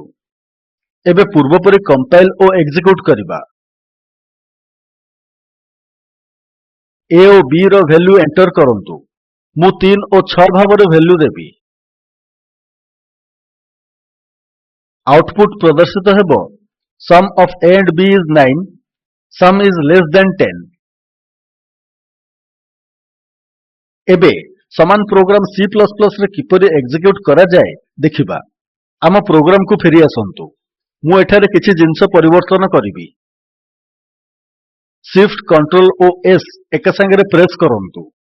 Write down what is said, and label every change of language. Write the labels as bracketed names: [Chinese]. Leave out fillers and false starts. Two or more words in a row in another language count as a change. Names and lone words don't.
[Odia] ଏବେ ପୂର୍ବପରି କମ୍ପାଇଲ୍ ଓ ଏକ୍ଜିକ୍ୟୁଟ୍ କରିବା। a ଓ b ର [English] value enter [Odia] କରନ୍ତୁ। ମୁଁ 3 ଓ 6 ଭାବରେ ଭ୍ୟାଲ୍ୟୁ ଦେବି। ଆଉଟପୁଟ୍ ପ୍ରଦର୍ଶିତ ହେବ [English] Sum of a and b is 9। Sum is less than 10। [Odia] ଏବେ ସମାନ ପ୍ରୋଗ୍ରାମ C++ରେ କିପରି ଏକ୍ଜିକ୍ୟୁଟ୍ କରାଯାଏ ଦେଖିବା। ଆମ ପ୍ରୋଗ୍ରାମକୁ ଫେରି ଆସନ୍ତୁ। ମୁଁ ଏଠାରେ କିଛି ଜିନିଷ ପରିବର୍ତ୍ତନ କରିବି। Shift Ctrl ଓ S ଏକା ସାଙ୍ଗରେ ପ୍ରେସ୍ କରନ୍ତୁ।